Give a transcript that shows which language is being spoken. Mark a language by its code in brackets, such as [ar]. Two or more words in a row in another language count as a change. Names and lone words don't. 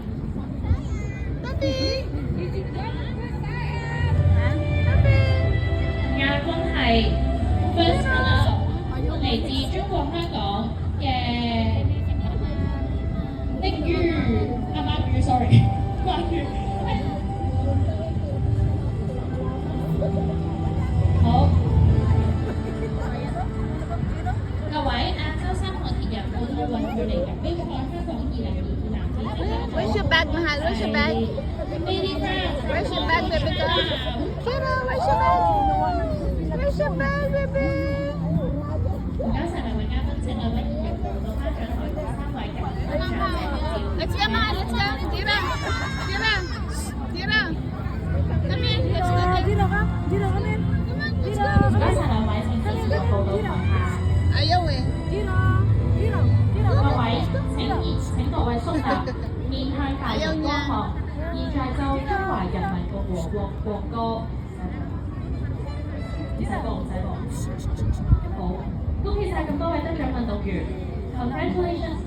[yue] 亞軍係 [en] First Runner， [yue] 嚟自中國香港嘅的魚阿媽魚 ，sorry， 媽魚。好，各位亞洲3項鐵人半奧運距離錦標賽香港2022男子 [en] Where's your bag, Mahal? Where's your bag? Billy Brown Where's your bag, baby girl? Kira, where's your bag? Where's your bag, baby? [yue] 唔該曬兩位嘉賓，請兩位議員到頒獎台同3位入獎者合照。 [en] Let's go, Mahal. Let's go. Kira. Kira. Kira. Come in. Let's go. [tl] Dito ka? Dito ka, men? Dito. [yue] 唔該曬兩位，請支持報到台下。 [tl] Ayaw eh. Dito. Dito. Dito. [yue] 各位請各位肅立，面向大熒光幕，現在奏中華人民共和國國歌。唔使播，唔使播。好，恭喜曬咁多位得獎運動員 ，Congratulations！